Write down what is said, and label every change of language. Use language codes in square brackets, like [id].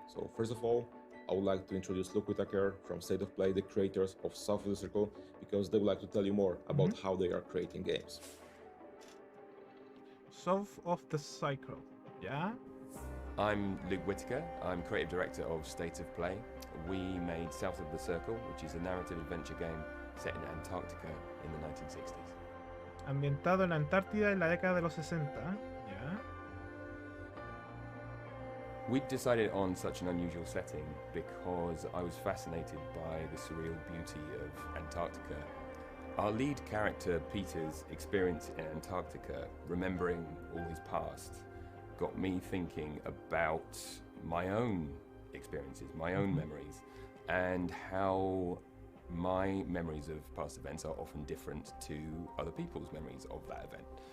[en] So first of all, I would like to introduce Luke Whitaker from State of Play, the creators of South of the Circle, because they would like to tell you more about how they are creating games. South of the Cycle. Yeah? I'm Luke Whitaker. I'm creative director of State of Play. We made South of the Circle, which is a narrative adventure game set in Antarctica in the 1960s. [es] Ambientado en la Antártida en la década de los 60. [en] Yeah. We decided on such an unusual setting because I was fascinated by the surreal beauty of Antarctica. Our lead character, Peter's experience in Antarctica, remembering all his past, got me thinking about my own experiences, my own memories, and how my memories of past events are often different to other people's memories of that event.